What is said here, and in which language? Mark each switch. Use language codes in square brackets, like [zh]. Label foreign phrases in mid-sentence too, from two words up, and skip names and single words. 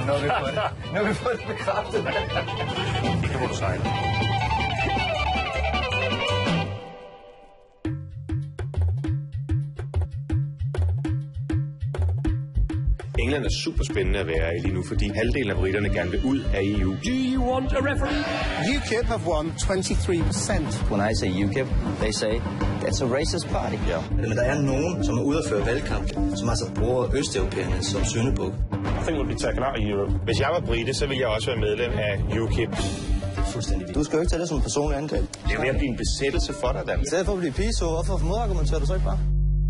[da] Nu har vi fået det bekræftet. Det kan du sejle. England er super spændende at være i lige nu, fordi halvdelen af briterne gerne vil ud af EU. [en] Do you want a referee? UKIP have won 23%. When I say UKIP, they say that's a racist party. [da] Ja. Men der er nogen, som er ude at føre valgkamp, som altså bruger østeuropæerne som syndebuk. [en] I think we'll be taken out of Europe. [da] Hvis jeg var brite, så ville jeg også være medlem af UKIP. Fuldstændig. Du skal jo ikke tage det som en personlig angreb. Det er ved at blive en besættelse for dig, Dan. I stedet for at blive piso, hvorfor modargumenterer du så ikke bare?